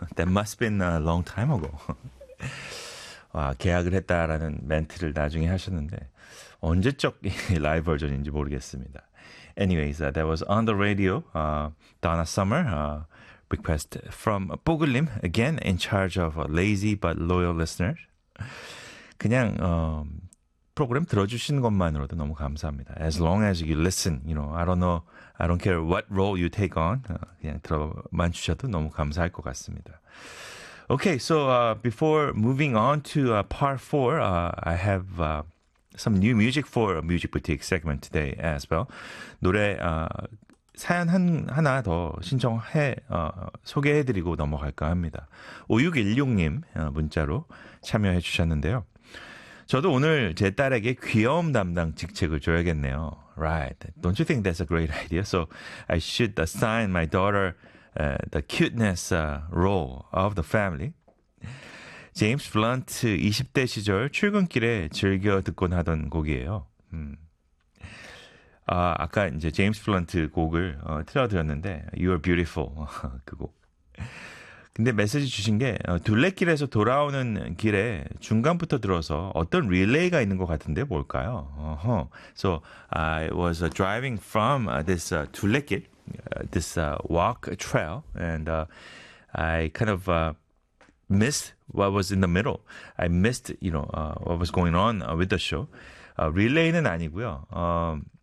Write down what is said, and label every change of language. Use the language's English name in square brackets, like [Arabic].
[English] That must have been a long time ago. [Korean] 와, 계약을 했다라는 멘트를 나중에 하셨는데 언제적 라이브 버전인지 모르겠습니다. [English] Anyways, that was on the radio, Donna Summer, request from 뽀글님, again in charge of lazy but loyal listeners. [Korean] 그냥 프로그램 들어주신 것만으로도 너무 감사합니다. [English] As long as you listen, you know, I don't care what role you take on, [Korean] 그냥 들어만 주셔도 너무 감사할 것 같습니다. [English] Okay, so before moving on to part four, I have some new music for a Music Boutique segment today as well. [Korean] 노래 사연 하나 더 신청해 소개해드리고 넘어갈까 합니다. 5616님 문자로 참여해 주셨는데요. 저도 오늘 제 딸에게 귀여움 담당 직책을 줘야겠네요. [English] Right. Don't you think that's a great idea? So I should assign my daughter the cuteness role of the family. [Korean] James Blunt 20대 시절 출근길에 즐겨 듣곤 하던 곡이에요. 아까 이제 James Blunt 곡을 틀어드렸는데 You are beautiful 그 곡. 근데 메시지 주신 게 둘레길에서 돌아오는 길에 중간부터 들어서 어떤 릴레이가 있는 것 같은데 뭘까요? [English] So I was driving from this 둘레길, this walk trail, and I kind of missed what was in the middle. I missed, you know, what was going on with the show. [Korean] 릴레이는 아니고요.